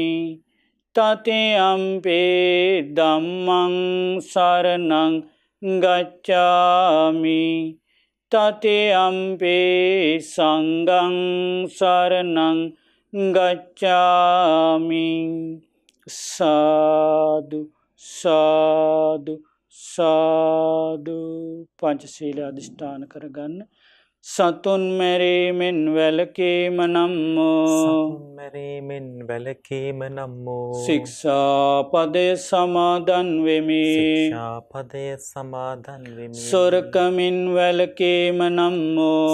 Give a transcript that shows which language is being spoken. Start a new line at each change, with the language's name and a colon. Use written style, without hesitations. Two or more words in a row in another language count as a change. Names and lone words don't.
Pali: තතියම් ပි ධම්මං සරණං ගච්ඡාමි. තතියම් ပි සංඝං සරණං ගච්ඡාමි. සාදු සාදු සාදු.
Sinhala: පංචශීල අධිෂ්ඨාන කරගන්න. සතුන් මැරීමෙන් වැළකීම නම් වූ සතුන් මැරීමෙන් වැළකීම නම් වූ ශික්ෂාපදය සමාදන් වෙමි. ශික්ෂාපදය සමාදන් වෙමි. සොරකමින් වැළකීම නම් වූ